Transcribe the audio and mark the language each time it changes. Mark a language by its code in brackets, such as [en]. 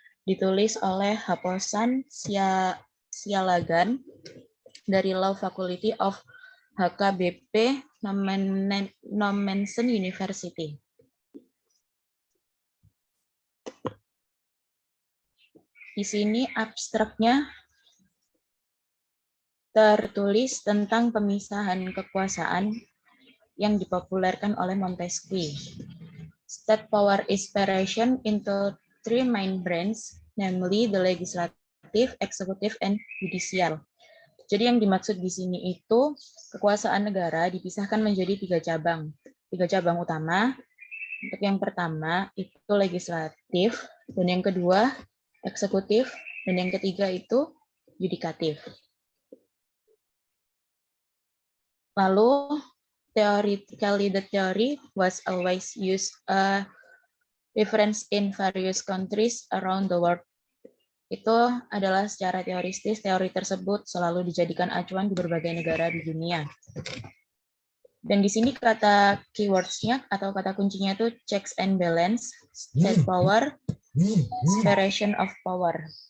[id] ditulis oleh Haposan Sialagan dari Law Faculty of HKBP Nommensen University. Di sini abstraknya tertulis tentang pemisahan kekuasaan yang dipopulerkan oleh Montesquieu. [en] State power is separation into three main branches, namely the legislative, executive, and judicial. [id] Jadi yang dimaksud di sini itu kekuasaan negara dipisahkan menjadi tiga cabang utama. Untuk yang pertama itu legislatif, dan yang kedua eksekutif, dan yang ketiga itu yudikatif. [en] Lalu theoretically, the theory was always used a reference in various countries around the world. [id] Itu adalah secara teoristis, teori tersebut selalu dijadikan acuan di berbagai negara di dunia. Dan di sini kata keywords-nya atau kata kuncinya itu [en] checks and balance, state power, separation of power.